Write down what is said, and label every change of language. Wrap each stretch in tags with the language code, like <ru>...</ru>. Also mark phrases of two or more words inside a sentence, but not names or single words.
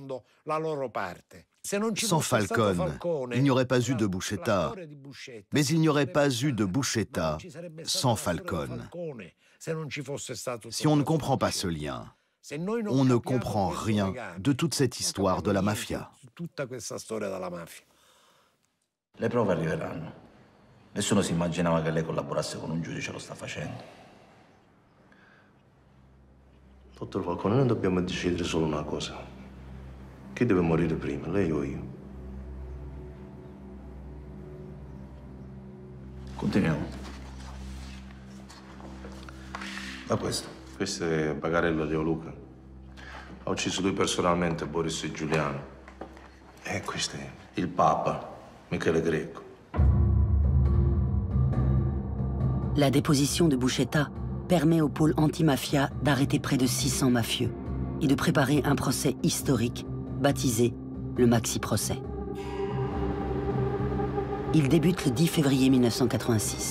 <fr>Sans Falcone, il n'y aurait pas eu de Buscetta, mais il n'y aurait pas eu de Buscetta sans Falcone. Si on ne comprend pas ce lien, on ne comprend rien de toute cette histoire de la mafia.</fr> <it>Le prove arriveranno. Nessuno si immaginava che lei collaborasse con un giudice, lo sta facendo. Dottor Falcone, noi dobbiamo decidere solo una cosa. Chi deve morire prima, lei o io? Continuiamo. Da questo. Questo è Bagarella Leoluca. Ha ucciso lui personalmente Boris e Giuliano. E questo è il Papa, Michele Greco.</it> <fr>La déposition de Buscetta permet au pôle anti-mafia d'arrêter près de 600 mafieux et de préparer un procès historique baptisé le Maxi-procès. Il débute le 10 février 1986.</fr>